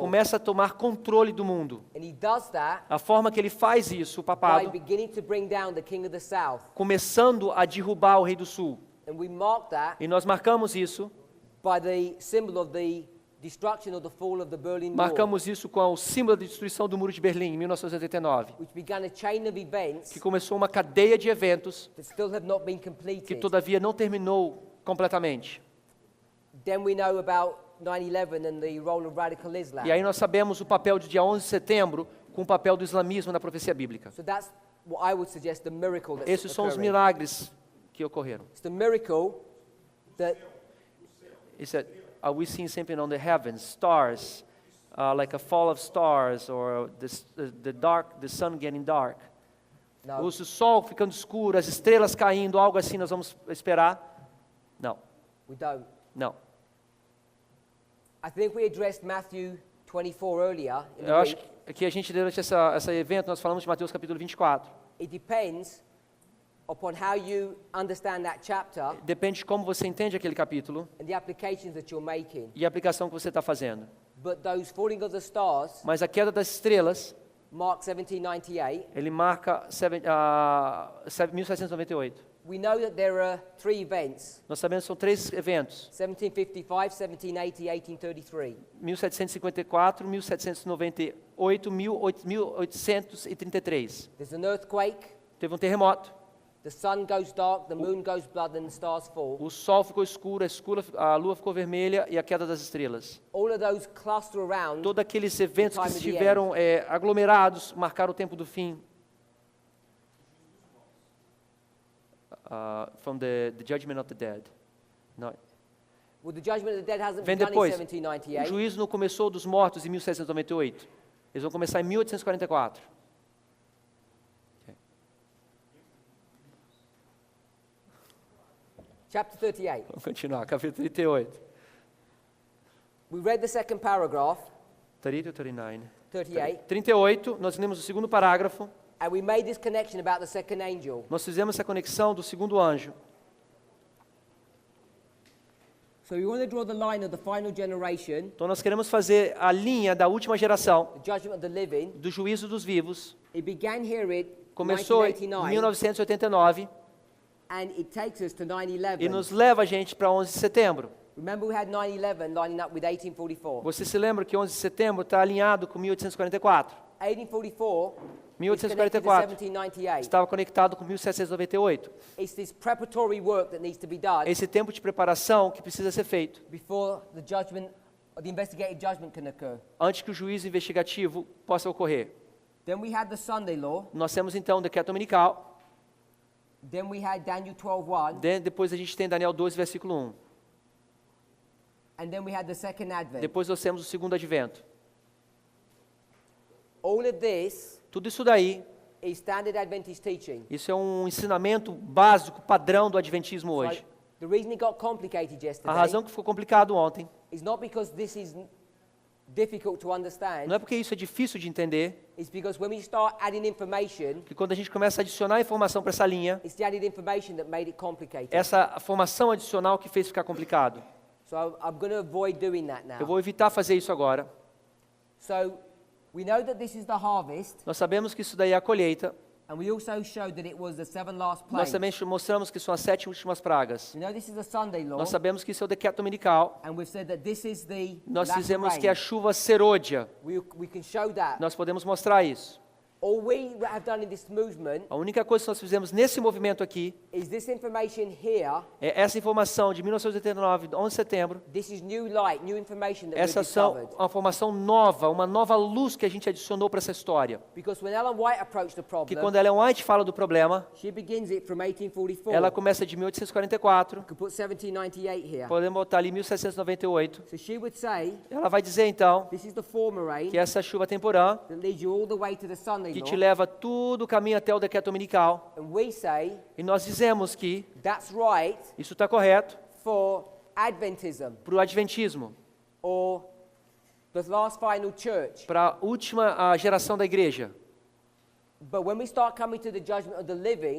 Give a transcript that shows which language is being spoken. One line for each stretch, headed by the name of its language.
Portuguese: começa a tomar controle do mundo.
English: And he does that
Portuguese: A forma que ele faz isso, o
English: by
Portuguese: papado,
English: beginning to bring down the king of the south.
Portuguese: começando a derrubar o rei do sul.
English: And we mark that
Portuguese: E nós marcamos isso,
English: by the symbol of the destruction or the fall of the Berlin Wall,
Portuguese: marcamos isso com o símbolo da destruição do Muro de Berlim, em 1989,
English: which began a chain of events
Portuguese: que começou uma cadeia de eventos
English: that still have not been
Portuguese: que
English: completed.
Portuguese: todavia não terminou completamente.
English: Then we know about 9/11 and the role of radical Islam.
Portuguese: E aí nós sabemos o papel do dia 11 de setembro com o papel do islamismo na profecia bíblica.
English: So that's what I would suggest the miracle that's
Portuguese: Esses são os
English: occurring.
Portuguese: milagres que ocorreram.
English: It's the miracle that
Portuguese: Isso é,
English: are we seeing something on the heavens, stars, like a fall of stars, or the sun getting dark? no,
Portuguese: O sol ficando escuro, as estrelas caindo, algo assim nós vamos esperar? Não,
English: we don't.
Portuguese: não.
English: I think we addressed Matthew 24 earlier in the
Portuguese: Eu acho
English: week.
Portuguese: que a gente, durante esse evento, nós falamos de Mateus capítulo 24.
English: It depends upon how you understand that chapter
Portuguese: Depende de como você entende aquele capítulo
English: and the applications that you're making.
Portuguese: e a aplicação que você está fazendo.
English: But those falling of the stars,
Portuguese: Mas a queda das estrelas,
English: Mark 1798,
Portuguese: ele marca 1798.
English: we know that there are 3 events,
Portuguese: Nós sabemos que são 3 eventos.
English: 1755, 1780, 1833.
Portuguese: 1754, 1798, 1833.
English: There's an earthquake,
Portuguese: Teve um terremoto,
English: the sun goes dark, the moon goes blood, and the stars fall.
Portuguese: O sol ficou escuro, a lua ficou vermelha e a queda das estrelas.
English: All of those cluster around.
Portuguese: Todos aqueles eventos que
English: time of the
Portuguese: estiveram aglomerados marcaram o tempo do fim.
English: From the judgment of the dead.
Portuguese: Não.
English: Well, the judgment of the dead hasn't
Portuguese: Vem
English: begun
Portuguese: depois.
English: in
Portuguese: O
English: 1798.
Portuguese: juízo não começou dos mortos em 1798. Eles vão começar em 1844.
English: Chapter 38.
Portuguese: Vamos continuar, capítulo 38.
English: We read the second paragraph,
Portuguese: 30 ou 39?
English: 38,
Portuguese: 38, nós lemos o segundo parágrafo.
English: and we made this connection about the second angel.
Portuguese: Nós fizemos essa conexão do segundo anjo.
English: So we want to draw the line of the final generation,
Portuguese: Então nós queremos fazer a linha da última geração,
English: the judgment of the living.
Portuguese: do juízo dos vivos.
English: It began here in
Portuguese: Começou em
English: 1989,
Portuguese: 1989
English: and it takes us to
Portuguese: e
English: 9/11.
Portuguese: nos leva a gente para 11 de setembro.
English: Remember we had 9/11 lining up with 1844.
Portuguese: Você se lembra que 11 de setembro está alinhado com 1844?
English: 1844 is connected to
Portuguese: 1844
English: 1798.
Portuguese: estava conectado com 1798.
English: It's this preparatory work that needs to be done
Portuguese: Esse tempo de preparação que precisa ser feito
English: before the judgment, or the investigative judgment can occur.
Portuguese: antes que o juízo investigativo possa ocorrer.
English: Then we had the Sunday law.
Portuguese: Nós temos então o decreto dominical.
English: Then we had Daniel 12:1,
Portuguese: Depois a gente tem Daniel 12, versículo 1.
English: and then we had the second advent.
Portuguese: Depois nós temos o segundo advento.
English: All of this
Portuguese: Tudo isso daí,
English: is standard Adventist teaching.
Portuguese: isso é um ensinamento básico, padrão do adventismo hoje.
English: So the reason it got complicated
Portuguese: A
English: yesterday
Portuguese: razão que ficou complicado ontem
English: is not because this is difficult to understand.
Portuguese: não é porque isso é difícil de entender,
English: It's because when we start adding information,
Portuguese: que quando a gente começa a adicionar informação para essa linha,
English: it's the added information that made it complicated.
Portuguese: essa formação adicional que fez ficar complicado.
English: So I'm going to avoid doing that
Portuguese: Eu
English: now.
Portuguese: vou evitar fazer isso agora.
English: So we know that this is the harvest,
Portuguese: Nós sabemos que isso daí é a colheita.
English: and we also showed that it was the 7 last
Portuguese: Nós
English: plagues.
Portuguese: também mostramos que são as 7 últimas pragas.
English: We know this is the Sunday law,
Portuguese: Nós sabemos que isso é o decreto dominical.
English: and we've said that this is the
Portuguese: Nós
English: latter
Portuguese: dizemos
English: rain.
Portuguese: que é a chuva serôdia.
English: We can show that.
Portuguese: Nós podemos mostrar isso.
English: All we have done in this movement
Portuguese: A única coisa que nós fizemos nesse movimento aqui
English: is this information here.
Portuguese: é essa informação de 1989, 11 de setembro.
English: This is new light, new information that we've
Portuguese: Essas são
English: discovered.
Portuguese: uma formação nova, uma nova luz que a gente adicionou para essa história.
English: Because when Ellen White approached the
Portuguese: Que
English: problem,
Portuguese: quando Ellen White fala do problema,
English: she begins it from 1844.
Portuguese: ela começa de 1844.
English: You could put 1798 here.
Portuguese: Podemos botar ali 1798.
English: So she would say,
Portuguese: Ela vai dizer então
English: this is the former rain
Portuguese: que essa chuva temporã
English: that leads you all the way to the Sunday
Portuguese: que
English: law.
Portuguese: te leva todo o caminho até o decreto dominical.
English: And we say
Portuguese: E nós dizemos que
English: that's right
Portuguese: isso está correto
English: for Adventism
Portuguese: para o adventismo,
English: or the last final church.
Portuguese: para a última geração da igreja.
English: But when we start coming to the judgment of the living,